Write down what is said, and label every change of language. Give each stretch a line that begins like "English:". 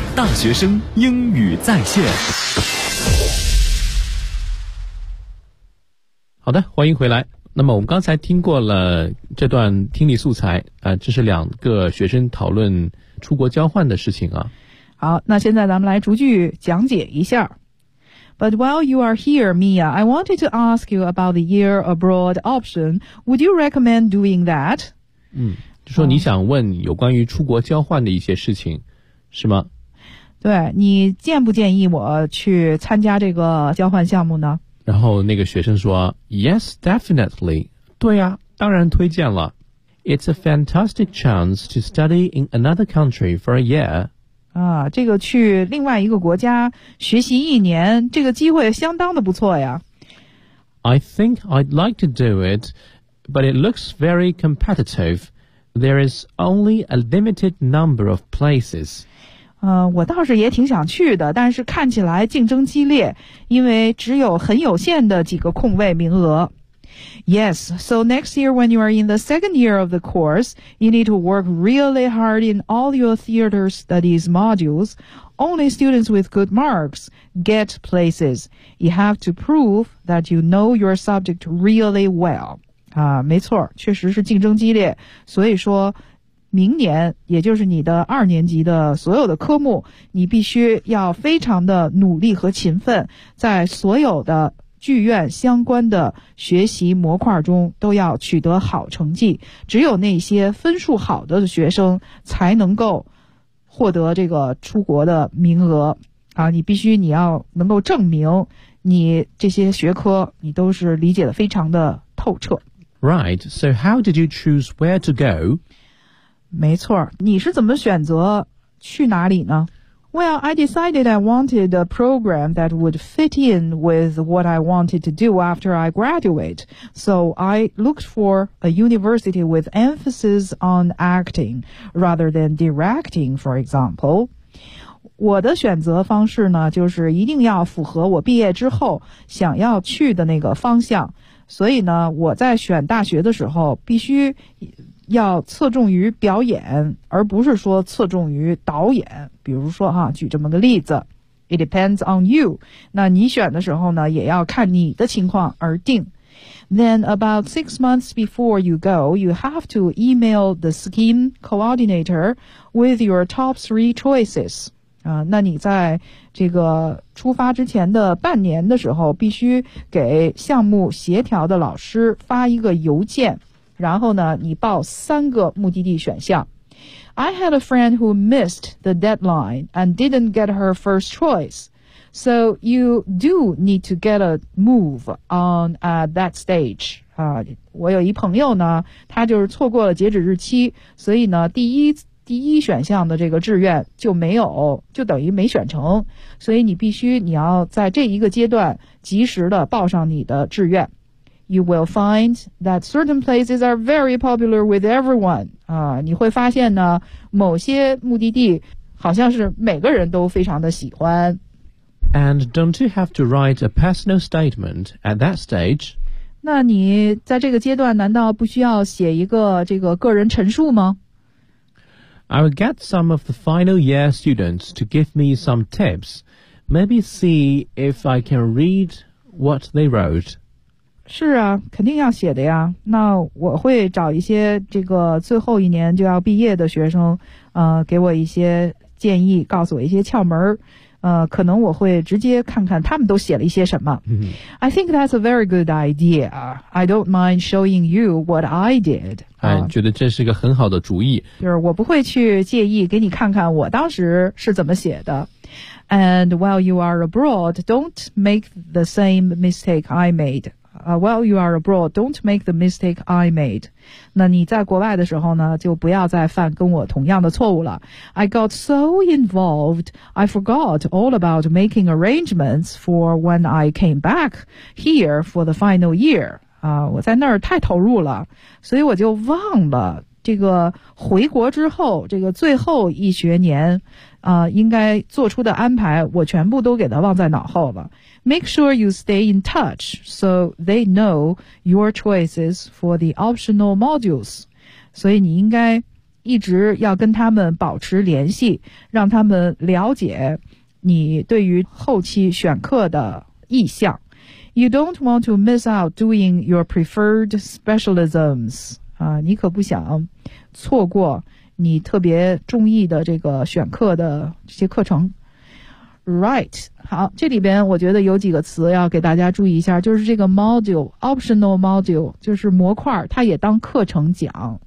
Chinese: 大学生英语在线。好的，欢迎回来。那么我们刚才听过了这段听力素材，这是两个学生讨论出国交换的事情啊。好，那现在咱们来逐句讲解一下。
English: But while you are here, Mia, I wanted to ask you about the year abroad option. Would you recommend doing that?
Chinese: 就说你想问有关于出国交换的一些事情，是吗？对，你建不建议我去参加这个交换项目呢？然后那个学生说 ,
English: Yes, definitely.
Chinese: 对啊，当然推荐了。
English: It's a fantastic chance to study in another country for a year.
Chinese: 啊，这个去另外一个国家学习一年，这个机会相当的不错呀。
English: I think I'd like to do it, but it looks very competitive. There is only a limited number of places.
Chinese: 我倒是也挺想去的，但是看起来竞争激烈，因为只有很有限的几个空位名额。
English: Yes, so next year when you are in the second year of the course, you need to work really hard in all your theater studies modules. Only students with good marks get places. You have to prove that you know your subject really well.
Chinese: 啊，没错，确实是竞争激烈，所以说明年也就是你的二年级的所有的科目你必须要非常的努力和勤奋，在所有的剧院相关的学习模块中都要取得好成绩，只有那些分数好的学生才能够获得这个出国的名额啊！你必须你要能够证明你这些学科你都是理解的非常的透彻。
English: Right, so how did you choose where to go?
Chinese: 没错，你是怎么选择去哪里呢？
English: Well, I decided I wanted a program that would fit in with what I wanted to do after I graduate. So I looked for a university with emphasis on acting rather than directing, for example.
Chinese: 我的选择方式呢，就是一定要符合我毕业之后想要去的那个方向。所以呢，我在选大学的时候必须要侧重于表演，而不是说侧重于导演。比如说哈，举这么个例子 ，
English: It depends on you。
Chinese: 那你选的时候呢，也要看你的情况而定。
English: Then about 6 months before you go, you have to email the scheme coordinator with your top three choices.
Chinese: 那你在这个出发之前的半年的时候必须给项目协调的老师发一个邮件，然后呢你报三个目的地选项。
English: I had a friend who missed the deadline and didn't get her first choice. So you do need to get a move on at that stage.
Chinese: 我有一朋友呢，他就是错过了截止日期，所以呢第一选项的这个志愿就没有，就等于没选成，所以你要在这一个阶段及时的报上你的志愿。
English: You will find that certain places are very popular with everyone.
Chinese: 你会发现呢，某些目的地好像是每个人都非常的喜欢。
English: And don't you have to write a personal statement at that stage?
Chinese: 那你在这个阶段难道不需要写一个这个个人陈述吗？
English: I will get some of the final year students to give me some tips. Maybe see if I can read what they wrote.
Chinese: 是啊，肯定要写的呀。那我会找一些这个最后一年就要毕业的学生，给我一些建议，告诉我一些窍门。可能我会直接看看他们都写了一些什么。 Mm-hmm.
English: I think that's a very good idea. I don't mind showing you what I did.
Chinese: 觉得这是个很好的主意。就是我不会去介意给你看看我当时是怎么写的。
English: And while you are abroad, don't make the same mistake I made. While you are abroad, don't make the mistake I made.
Chinese: 那你在国外的时候呢，就不要再犯跟我同样的错误了。
English: I got so involved, I forgot all about making arrangements for when I came back here for the final year.
Chinese: 我在那儿太投入了，所以我就忘了这个回国之后，这个最后一学年应该做出的安排，我全部都给他忘在脑后了。
English: Make sure you stay in touch so they know your choices for the optional modules.
Chinese: 所以你应该一直要跟他们保持联系，让他们了解你对于后期选课的意向。
English: You don't want to miss out doing your preferred specialisms.
Chinese: 你可不想错过你特别中意的这个选课的这些课程。
English: Right,
Chinese: 好，这里边我觉得有几个词要给大家注意一下，就是这个 module, optional module, 就是模块，它也当课程讲。